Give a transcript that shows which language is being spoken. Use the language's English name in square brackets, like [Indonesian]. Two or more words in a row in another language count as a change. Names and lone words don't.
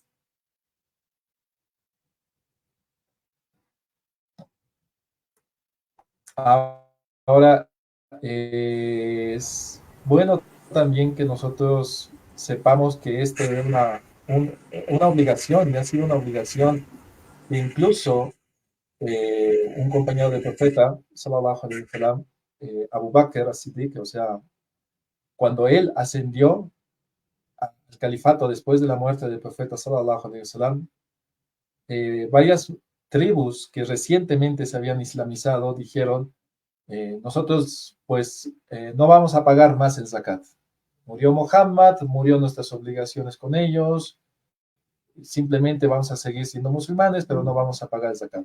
[Spanish] Ahora, es bueno también que nosotros sepamos que esto es una obligación, y ha sido una obligación, e incluso un compañero del profeta, [Arabic] صلى الله عليه وسلم, Abu Bakr as-Siddiq, [Spanish] o sea, cuando él ascendió al califato después de la muerte del profeta, [Arabic] صلى الله عليه وسلم, [Spanish] varias tribus que recientemente se habían islamizado dijeron, nosotros pues no vamos a pagar más el zakat. Murió Muhammad, murió nuestras obligaciones con ellos, simplemente vamos a seguir siendo musulmanes, pero no vamos a pagar el zakat.